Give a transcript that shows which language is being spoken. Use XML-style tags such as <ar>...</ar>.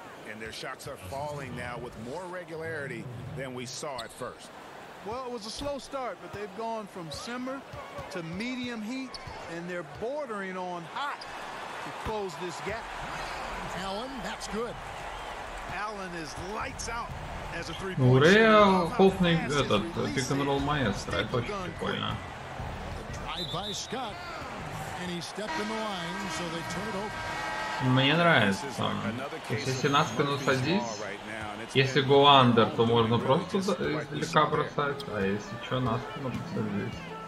<en>And their shots are falling now with more regularity than we saw at first. Well, it was a slow start, but they've gone from simmer to medium heat, and they're bordering on hot to close this gap. Allen, that's good. Allen is lights out as a three-point</en> <ru>Ну,</ru> <en>shooter.</en> <ru>Реал хопный этот пик-н-ролл маэстро, это очень прикольно.</ru> <en>Drive by Scott, and he stepped in the line, so they turn it over.</en> <ru>Мне нравится. То есть, если на спину садись, если</ru> <en>go under,</en> <ru>то можно просто издалека бросать, а если что, на спину посадись.</ru>